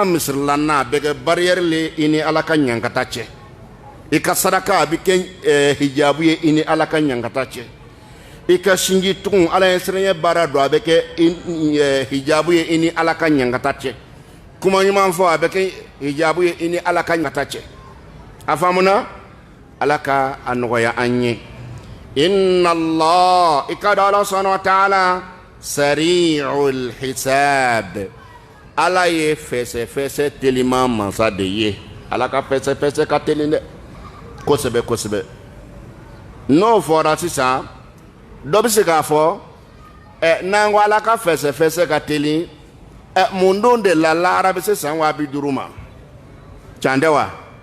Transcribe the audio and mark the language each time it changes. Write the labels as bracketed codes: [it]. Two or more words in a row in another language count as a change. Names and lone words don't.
[bm] misirilanna a bɛ kɛ barrière le i ni ala ka ɲankata cɛ i ka saraka a bɛ kɛ hijabu ye i ni ala ka ɲankata cɛ i ka sinji tugun ala ye siranya baara don a bɛ kɛ hijabu ye i ni ala ka ɲankata cɛ kuma ɲuman fɔ a bɛ kɛ hijabu ye i ni ala ka ɲankata cɛ a faamuna ala ka a nɔgɔya an ye [ar] إن الله [bm] i ka dɔn ala [ar] سبحانه وتعالى سريع الحساب [bm] ala ye fɛsɛ telima mansa de ye ala ka fɛsɛ ka teli dɛ kosɛbɛ kosɛbɛ n'o fɔra sisan dɔ bɛ se k'a fɔ n'an ko ala ka fɛsɛ ka teli mun don de la lahara bɛ se san 50 ma can tɛ wa